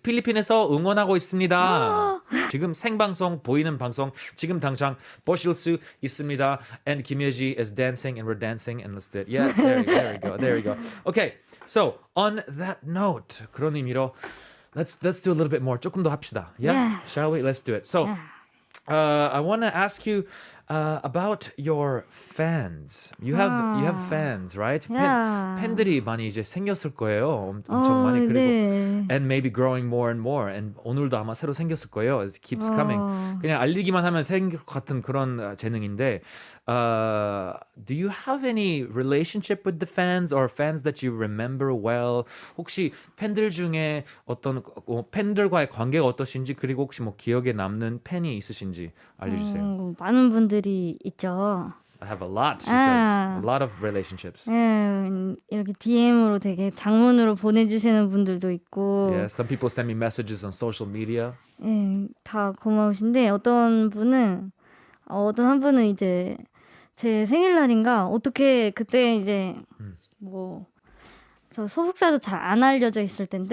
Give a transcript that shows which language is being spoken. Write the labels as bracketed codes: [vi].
[ko] 필리핀에서 응원하고 있습니다. 지금 생방송 보이는 방송 지금 당장 보실 수 있습니다. [en] And Kim Yeji is dancing and we're dancing and let's do it. Yeah, there we go. Okay, so on that note, [ko] 그런 의미로 [en] let's do a little bit more. [ko] 조금 더 합시다. [en] Yeah? Shall we? Let's do it. So I want to ask you about your fans. You have fans, right? Yeah. [ko] 팬들이 많이 이제 생겼을 거예요. 엄청 많이 그리고 네. [en] and maybe growing more and more. And [ko] 오늘도 아마 새로 생겼을 거예요. [en] It keeps coming. [ko] 그냥 알리기만 하면 생길 것 같은 그런 재능인데 [en] do you have any relationship with the fans or fans that you remember well? [ko] 혹시 팬들 중에 어떤 팬들과의 관계가 어떠신지 그리고 혹시 뭐 기억에 남는 팬이 있으신지 알려주세요. 많은 분들이 있죠. [en] I have a lot, she says. A lot of relationships. [ko] 예, 이렇게 DM으로 되게 장문으로 보내주시는 분들도 있고 [en] Yeah, some people send me messages on social media. [ko] 예, 다 고마우신데 어떤 한 분은 이제 제 생일날인가 어떻게 그때 이제 뭐 저 소속사도 잘 안 알려져 있을